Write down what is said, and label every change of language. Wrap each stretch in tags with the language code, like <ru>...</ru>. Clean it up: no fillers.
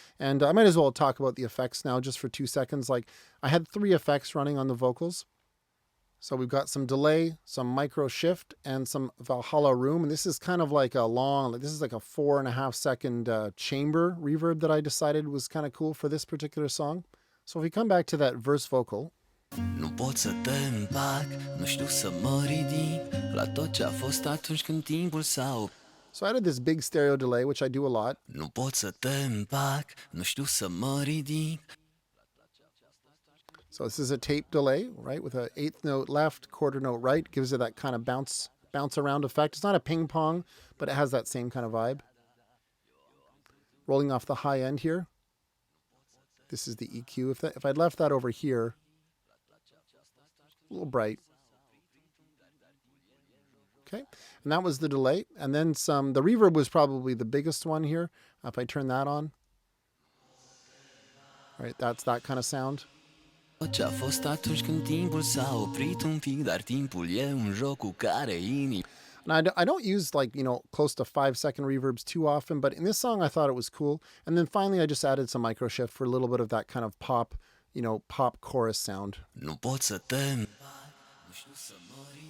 <en>And I might as well talk about the effects now just for 2 seconds. I had 3 effects running on the vocals. So we've got some delay, some micro shift, and some Valhalla room. And this is kind of like this is like a 4.5 second chamber reverb that I decided was kind of cool for this particular song. So if we come back to that verse vocal.</en> <ro>Nu pot să te împac, nu știu să mă ridic la tot ce a fost atunci când timpul s-a oprit.</ro> <en>So I added this big stereo delay, which I do a lot.</en> <ro>Nu pot să te împac, nu știu să mă ridic.</ro> <en>So this is a tape delay, right, with an 8th note left, quarter note right, gives it that kind of bounce around effect. It's not a ping pong, but it has that same kind of vibe. Rolling off the high end here. This is the EQ. If I'd left that over here, a little bright. Okay, and that was the delay. And then the reverb was probably the biggest one here. If I turn that on, right, that's that kind of sound.</en> <ro>Ce a fost atunci când timpul s-a oprit un pic, dar timpul e un joc cu care inima.</ro> <en>And I don't use close to 5-second reverbs too often, but in this song I thought it was cool. And then finally I just added some micro shift for a little bit of that kind of pop, pop chorus sound.</en> <ro>Nu pot să te împac, nu știu să mă ridic.</ro>